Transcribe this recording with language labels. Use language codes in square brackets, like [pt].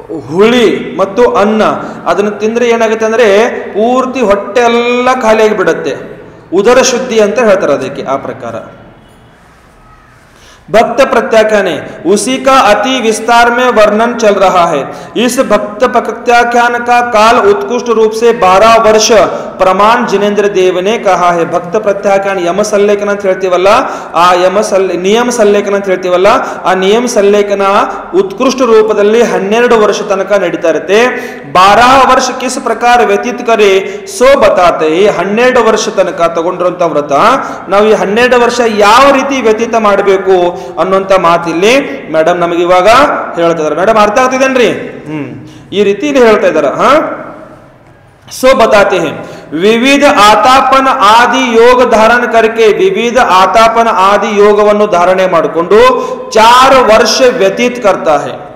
[kn] ಹುಳಿ ಮತ್ತು ಅನ್ನ ಅದನ್ನು ತಿಂದ್ರೆ ಏನಾಗುತ್ತೆ ಅಂದ್ರೆ ಪೂರ್ತಿ ಹೊಟ್ಟೆ ಎಲ್ಲ ಖಾಲಿಯಾಗಿ ಬಿಡುತ್ತೆ, ಉದರ ಶುದ್ಧಿ ಅಂತ ಹೇಳ್ತಾರೆ ಅದಕ್ಕೆ ಆ ಪ್ರಕಾರ. [hi] भक्त प्रत्याख्यान उसी का अति विस्तार में वर्णन चल रहा है. इस भक्त प्रत्याख्यान का काल उत्कृष्ट रूप से 12 वर्ष प्रमाण जिनेन्द्र देव ने कहा है. भक्त प्रत्याख्यान यम सल्लेखन [kn] ಅಂತ ಹೇಳ್ತೀವಲ್ಲ, ಆ ನಿಯಮ ಸಲ್ಲೇಖನ ಅಂತ ಹೇಳ್ತೀವಲ್ಲ, ಆ ನಿಯಮ ಸಲ್ಲೇಖನ ಉತ್ಕೃಷ್ಟ ರೂಪದಲ್ಲಿ 12 ವರ್ಷ ತನಕ ನಡೀತಾ ಇರುತ್ತೆ. [hi] 12 ವರ್ಷ ಕಿಸ್ ಪ್ರಕಾರ ವ್ಯತೀತ ಕರೆ ಸೋ ಬತಾತೆ. [kn] 12 ವರ್ಷ ತನಕ ತಗೊಂಡಿರುವಂತ ವ್ರತ ನಾವು ಈ 12 ವರ್ಷ ಯಾವ ರೀತಿ ವ್ಯತೀತ ಮಾಡಬೇಕು ಅನ್ನುವಂತ ಮಾತಿಲ್ಲಿ ಮೇಡಮ್ ನಮಗೆ ಇವಾಗ ಹೇಳ್ತಾ ಇದಾರೆ. ಮೇಡಮ್ ಅರ್ಥ ಆಗ್ತಿದೇನ್ರಿ? ಈ ರೀತಿ ಇಲ್ಲಿ ಹೇಳ್ತಾ ಇದಾರ. [hi] सो बताते हैं विविध आतापन आदि योग धारण करके विविध आतापन आदि योगವನ್ನು [kn] ಧಾರಣೆ ಮಾಡಿಕೊಂಡು 4 ವರ್ಷ ವ್ಯತೀತ [hi] करता है.